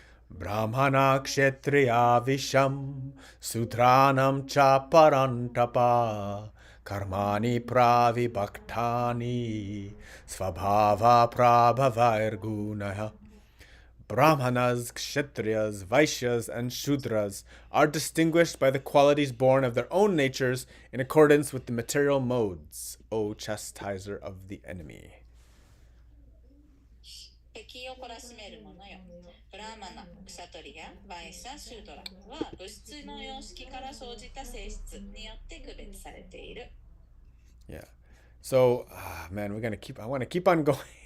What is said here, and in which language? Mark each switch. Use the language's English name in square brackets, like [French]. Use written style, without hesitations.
[Sanskrit] Brahmana kshetriya visham sudranam cha parantapa karmani pravibhaktani svabhava prabhavairgunaha. [English] Brahmanas, Kshatriyas, Vaishyas, and Shudras are distinguished by the qualities born of their own natures in accordance with the material modes, O chastiser of the enemy. 適 [Japanese] 気を懲らしめるものよ。ブラーマナ、クシャトリア、バイシャ、シュートラは物質の様式から生じた性質によって区別されている。 [English] Yeah. So, man, I want to keep on going.